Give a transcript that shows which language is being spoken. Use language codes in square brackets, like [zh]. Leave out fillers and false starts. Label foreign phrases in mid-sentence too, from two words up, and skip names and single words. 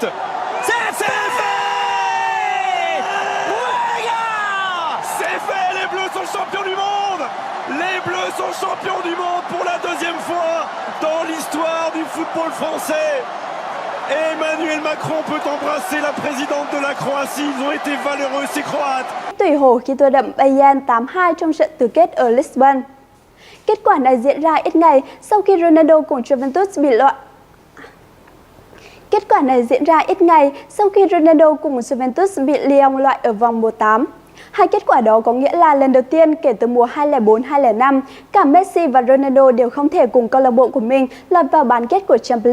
[fr] C'est fait. Ouais, gars. C'est fait, les Bleus sont champions du monde. Les Bleus sont champions du monde pour la deuxième fois dans l'histoire du football français. Emmanuel Macron peut embrasser la présidente de la Croatie. Ils ont été valeureux, ces Croates. [vi] Tùy hồ khi tôi đậm Bayern 8-2 trong trận tứ kết ở Lisbon. Kết quả này diễn ra ít ngày sau khi Ronaldo cùng Juventus bị loại. Kết quả này diễn ra ít ngày sau khi Ronaldo cùng Juventus bị Lyon loại ở vòng 1/8. Hai kết quả đó có nghĩa là lần đầu tiên kể từ mùa 2004-2005, cả Messi và Ronaldo đều không thể cùng câu lạc bộ của mình lọt vào bán kết của Champions League.